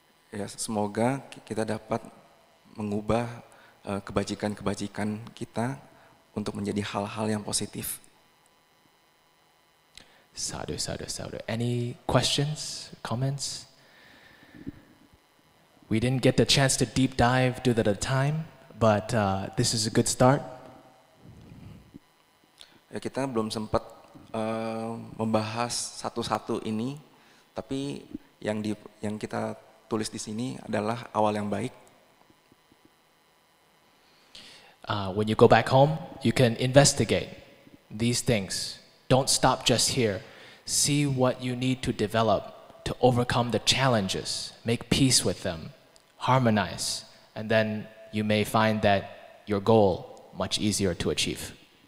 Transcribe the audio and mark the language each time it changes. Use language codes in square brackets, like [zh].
[id] Ya, semoga kita dapat mengubah kebajikan-kebajikan kita untuk menjadi hal-hal yang positif. [pi] Sadhu, sadhu, sadhu. [en] Any questions, comments? We didn't get the chance to deep dive due to the time, but this is a good start. [id] Ya, kita belum sempat membahas satu-satu ini, tapi yang kita tulis di sini adalah awal yang baik. [en] When you go back home, you can investigate these things. Don't stop just here. See what you need to develop to overcome the challenges, make peace with them, harmonize, and then you may find that your goal much easier to achieve.